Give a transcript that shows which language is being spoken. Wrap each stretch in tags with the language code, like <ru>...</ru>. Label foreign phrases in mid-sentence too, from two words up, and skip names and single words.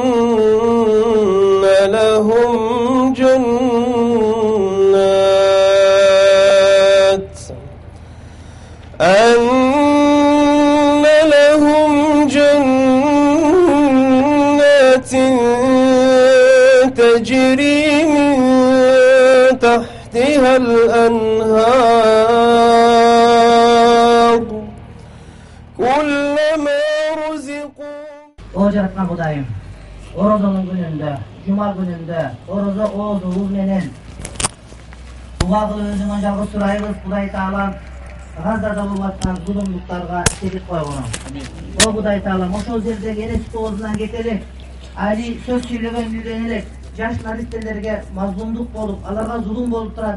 <ar>لهم جنات تجري من تحتها الأنهار كلما رزقوا.</ar> <ky>O жараткан Кудайым, орозонун күнүндө, жума күнүндө, орозо оозубуз менен дуа кылып өзүңөн жалгыз сурайбыз. Кудай Таалам Газада болуп аткан зулумдуктарга чекит койгону. О Кудай Таалам, ошол жердеги эресик оозунан кетелек, али сөз сүйлөгөн үйрөнелек, жаш наристелерге мазлумдук болуп, аларга зулум болуп турат.</ky>